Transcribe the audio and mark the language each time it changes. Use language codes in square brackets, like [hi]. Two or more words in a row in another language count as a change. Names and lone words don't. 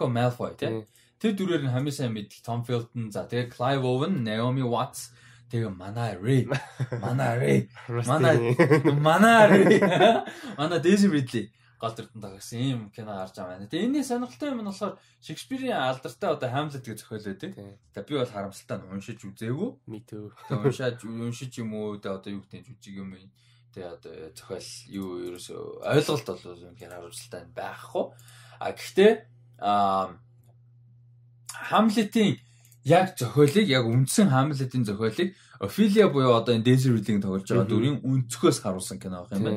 [mn] Malfoy тий. Тэр дүрээр нь хамгийн сайн мэддэг Tom Felton, за тэгээ Clive Owen, Naomi Watts, тэгээ манай Ray, манай Daisy Ridley гол дүртэн tagaсан ийм кино гарч байгаа байна. Тэгээ энэний сонирхолтой юм нь болохоор Шекспирийн алдартай одоо Hamlet гэх зохиол байдаг. Тэгээ би бол харамсалтай нь уншиж үзээгүй. [en] Me too. [mn] Тэгээ уншиж юм уу одоо юу гэдэг жижиг юм. Тэгээ одоо зохиол юу ерөөсөө ойлголт бол юм хэрэг харамсалтай байхгүй. Гэхдээ Hamlet-ийн яг зохиолыг яг үндсэн Hamlet-ийн зохиолыг Ophelia буюу одоо энэ Daisy Ridley-ийн тоглож байгаа дүрийн өнцгөөс харуулсан кино байх юм байна.